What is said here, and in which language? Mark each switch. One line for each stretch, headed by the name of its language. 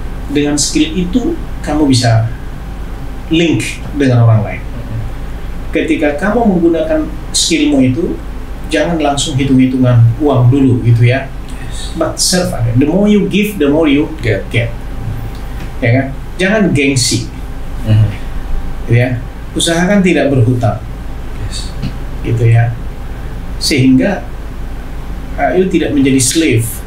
Indonesian: Dengan skill itu kamu bisa link dengan orang lain. Ketika kamu menggunakan skillmu itu, jangan langsung hitung-hitungan uang dulu gitu ya.
English: But serve
Indonesian: aja.
English: The more you give, the more you get.
Indonesian: Ya kan? Jangan gengsi. Ya. Usahakan tidak berhutang. Gitu ya. Sehingga you tidak menjadi slave